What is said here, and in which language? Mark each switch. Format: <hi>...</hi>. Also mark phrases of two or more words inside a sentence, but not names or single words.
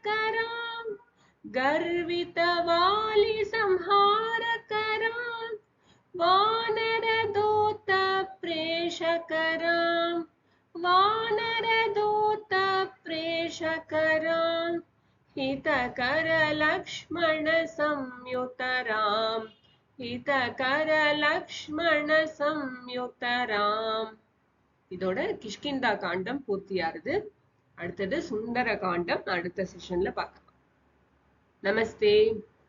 <sa>राम, गर्वित वाली संहारक राम, वानर दूत प्रेषक राम, वानर दूत प्रेषक राम, हितकर लक्ष्मण संयुत राम, हितकर लक्ष्मण संयुत राम.</sa> <ta>இதோட கிஷ்கிந்தா காண்டம் பூர்த்தியாகுது. அடுத்தது சுந்தர காண்டம் அடுத்த செஷன்ல பார்க்கலாம். நமஸ்தே.</ta>